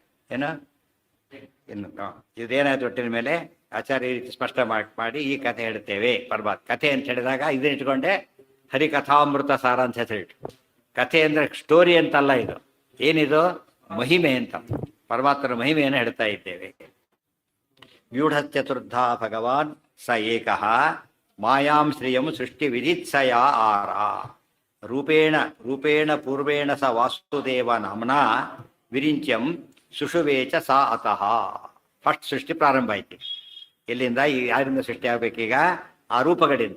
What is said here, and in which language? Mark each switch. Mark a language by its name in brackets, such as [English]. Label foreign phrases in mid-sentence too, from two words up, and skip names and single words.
[Kannada] ಏನೋ ಇನ್ನು ಇದೇನಾಯ್ತು ಒಟ್ಟಿನ ಮೇಲೆ ಆಚಾರ್ಯ ಈ ರೀತಿ ಸ್ಪಷ್ಟ ಮಾಡಿ ಈ ಕಥೆ ಹೇಳ್ತೇವೆ. ಪರಮಾತ್ಮ ಕಥೆ ಅಂತ ಹೇಳಿದಾಗ ಇದನ್ನ ಇಟ್ಕೊಂಡೆ ಹರಿಕಥಾಮೃತ ಸಾರ ಅಂತ ಹೆಸರಿಟ್ಟು. ಕಥೆ ಅಂದರೆ ಸ್ಟೋರಿ ಅಂತಲ್ಲ, ಇದು ಏನಿದು ಮಹಿಮೆ ಅಂತ, ಪರಮಾತ್ಮನ ಮಹಿಮೆಯನ್ನು ಹೇಳ್ತಾ ಇದ್ದೇವೆ. [Sanskrit] ವ್ಯೂಢ ಚತುರ್ಧ ಭಗವಾನ್ ಸ ಏಕಃ ಮಾಯಾಂ ಶ್ರಿಯಂ ಸೃಷ್ಟಿ ವಿಧಿತ್ಸಯ ಆರ ರೂಪೇಣ ಪೂರ್ವೇಣ ಸ ವಾಸುದೇವ ನಾಮ್ನಾ ವಿರಿಂಚ್ಯಂ ಸುಷುವೇಚ ಸಾ ಅತಃ. [Kannada] ಫಸ್ಟ್ ಸೃಷ್ಟಿ ಪ್ರಾರಂಭ ಆಯ್ತು. ಎಲ್ಲಿಂದ? ಯಾರಿಂದ ಸೃಷ್ಟಿ ಆಗ್ಬೇಕೀಗ? ಆ ರೂಪಗಳಿಂದ.